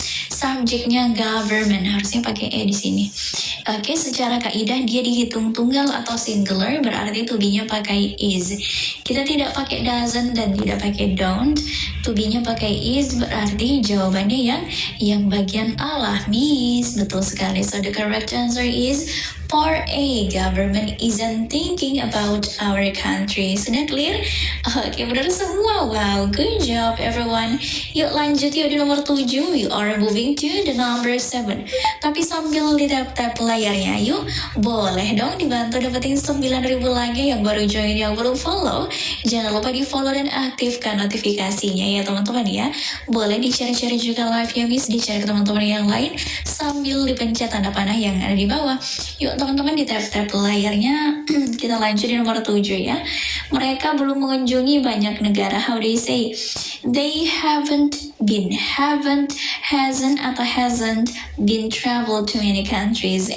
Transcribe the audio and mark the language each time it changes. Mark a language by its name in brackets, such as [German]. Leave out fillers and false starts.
[Indonesian] Subjeknya government, harusnya pakai E di sini. Oke, secara kaidah dia dihitung tunggal atau singular, berarti to be-nya pakai is. Kita tidak pakai doesn't dan tidak pakai don't. To be-nya pakai is, berarti jawabannya yang bagian A lah, Miss. Betul sekali. [English] So the correct answer is part A. Government isn't thinking about our country. [Indonesian] Sudah clear? Oke, benar semua. [English] Wow, good job everyone. [Indonesian] Yuk lanjut yuk di nomor 7. [English] We are moving to the number 7. [Indonesian] Tapi sambil di tap-tap layarnya, yuk boleh dong dibantu dapetin 9.000 lagi. Yang baru join, yang belum follow, jangan lupa di follow dan aktifkan notifikasinya ya teman-teman ya. Boleh di-share-share juga live-nya Miss, di-share ke teman-teman yang lain sambil dipencet tanda panah yang ada di bawah. Yuk teman-teman di tap-tap layarnya. Kita lanjut di nomor 7 ya. Mereka belum mengunjungi banyak negara. [English] How do you say? They haven't been, hasn't atau hasn't been travel to many countries.